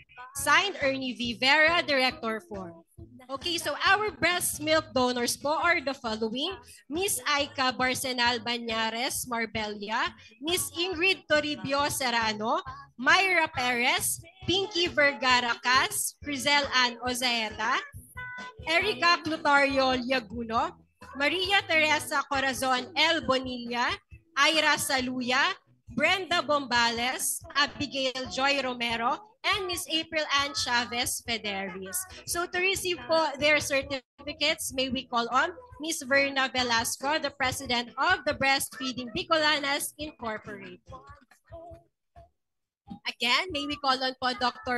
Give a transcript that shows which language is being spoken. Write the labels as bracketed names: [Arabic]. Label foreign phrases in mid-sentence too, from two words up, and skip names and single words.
[English] Signed, Ernie V. Vera, Director 4. Okay, so our breast milk donors po are the following: Miss Aika Barsenal Banyares Marbella, Miss Ingrid Toribio Serrano, Myra Perez, Pinky Vergara Cas, Crizel Ann Ozaeta, Erica Clutario Liaguno, Maria Teresa Corazon L. Bonilla, Ira Saluya, Brenda Bombales, Abigail Joy Romero, and Miss April Ann Chavez Federis. So to receive po their certificates, may we call on Miss Verna Velasco, the President of the Breastfeeding Bicolanas Incorporated. Again, may we call on po Dr.